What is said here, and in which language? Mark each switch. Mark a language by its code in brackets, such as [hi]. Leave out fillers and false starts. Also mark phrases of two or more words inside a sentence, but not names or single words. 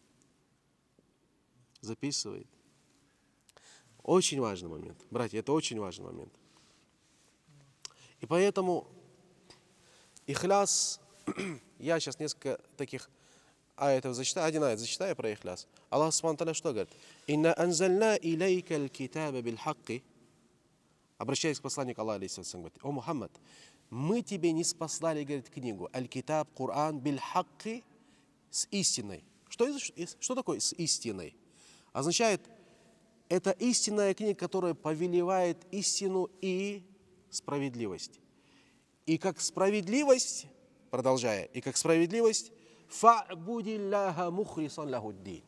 [ru] Очень важный момент. Братья, это очень важный момент. И поэтому ихляс, я сейчас несколько таких аятов зачитаю, один аят зачитаю про ихляс. Аллах [ar] سبحانه وتعالى [ru] что говорит? [ar] «إنا أنزلنا إليك الكتاب بالحق». [ru] Обращаясь к посланнику Аллаха, говорит: «О Мухаммад, мы тебе не спаслали, говорит, книгу, [ar] الكتاب، Коран، بالحق, [ru] с истиной. Что такое с истиной? Означает, это истинная книга, которая повелевает истину и справедливость. И как справедливость, продолжая, и как справедливость, [ar] فاعبد الله مخلصا له الدين.